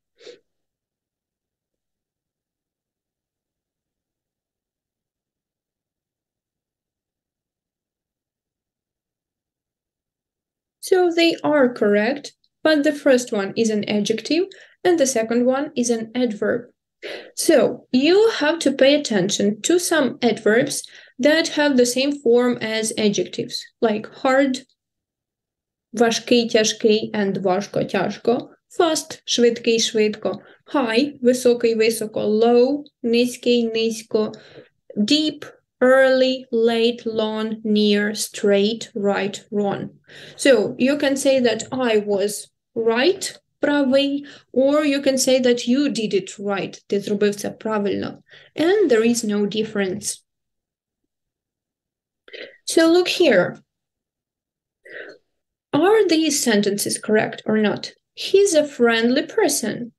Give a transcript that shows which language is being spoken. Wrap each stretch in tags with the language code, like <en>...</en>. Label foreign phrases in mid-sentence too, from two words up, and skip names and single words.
<en>So they are correct, but the first one is an adjective and the second one is an adverb. So you have to pay attention to some adverbs that have the same form as adjectives, like hard,</en> <uk>важкий, тяжкий, and важко, тяжко, fast, швидкий, швидко, high, високий, високо, low, низький, низько,</uk> <en>deep, early, late, long, near, straight, right, wrong. So you can say that I was right, правий, or you can say that you did it right,</en> <uk>ти зробив це правильно,</uk> <en>and there is no difference. So look here. Are these sentences correct or not? He's a friendly person.</en>